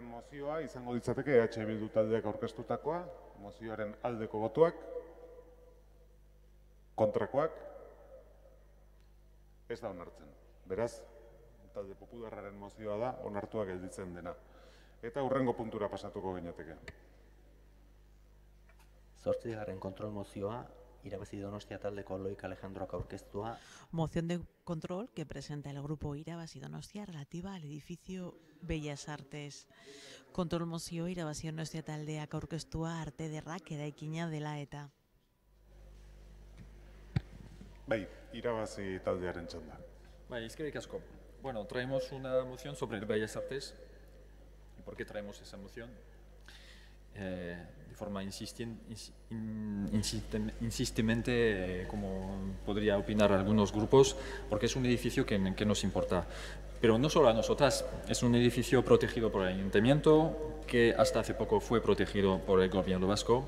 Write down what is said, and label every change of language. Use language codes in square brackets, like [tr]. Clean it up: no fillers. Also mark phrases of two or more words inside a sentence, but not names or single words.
[eu] mozioa izango ditzateke EH Bildu taldeak aurkeztutakoa, mozioaren aldeko botuak, kontrakoak, ez da onartzen. Beraz, talde popularraren mozioa da onartua gelditzen dena. Eta hurrengo puntura pasatuko ginateke. 8. kontrol mozioa, irabazi Donostia taldeko Loik Alejandroak aurkeztua. [es] Moción de control que presenta el grupo Irabazi Donostia relativa al edificio Bellas Artes. [eu] Kontrol mozio Irabazi Donostia taldeak aurkeztua arte ederrak eraikina dela eta. Bai, irabazi taldearen txanda. Bai, eskerrik asko. [es] Bueno, traemos una moción sobre el Bellas Artes. ¿Y por qué traemos esa moción? De forma insistentemente, como podría opinar algunos grupos, porque es un edificio que nos importa. Pero no solo a nosotras, es un edificio protegido por el Ayuntamiento, que hasta hace poco fue protegido por el Gobierno vasco.